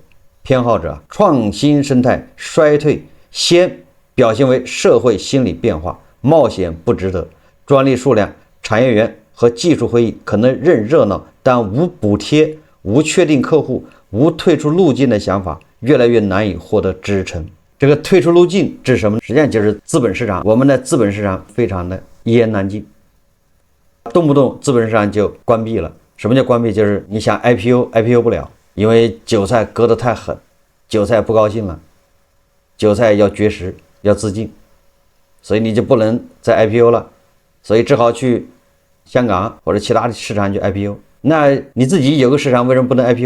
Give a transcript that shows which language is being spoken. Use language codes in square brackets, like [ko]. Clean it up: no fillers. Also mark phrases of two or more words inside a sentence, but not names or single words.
[zh] 創新生態衰退先表現為社會心理變化，冒險不值得，專利數量、產業園和技術會議可能任熱鬧，但無補貼、無確定客戶、無退出路徑的想法越來越難以獲得支撐。這個退出路徑是什麼？實際上就是資本市場。我們的資本市場非常的一言難盡，動不動資本市場就關閉了。什麼叫關閉？就是你想 IPO 不了，因為韭菜割得太狠，韭菜不高興了，韭菜要绝食，要自尽，所以你就不能再 IPO 了，所以只好去香港或者其他的市场去 IPO。那你自己有個市场为什麼不能 IPO？